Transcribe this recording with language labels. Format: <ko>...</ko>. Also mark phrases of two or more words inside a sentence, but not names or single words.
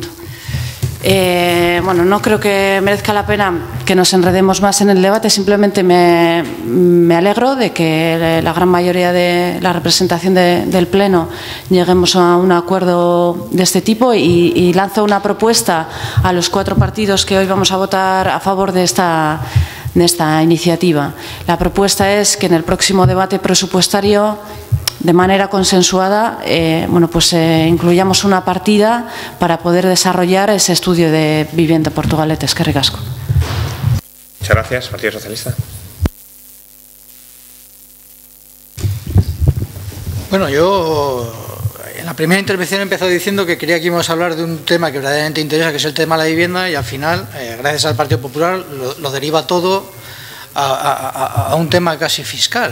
<es>Bueno, no creo que merezca la pena que nos enredemos más en el debate, simplemente me alegro de que la gran mayoría de la representación del Pleno lleguemos a un acuerdo de este tipo y lanzo una propuesta a los 4 partidos que hoy vamos a votar a favor de esta iniciativa. La propuesta es que en el próximo debate presupuestario, de manera consensuada, incluyamos una partida para poder desarrollar ese estudio de vivienda Portugalete.</es> <eu>Eskerrik asko.</eu> <es>Muchas gracias. Partido Socialista. Bueno, yo en la primera intervención he empezado diciendo que creía que íbamos a hablar de un tema que verdaderamente interesa, que es el tema de la vivienda, y al final, gracias al Partido Popular, lo deriva todo a un tema casi fiscal.</es>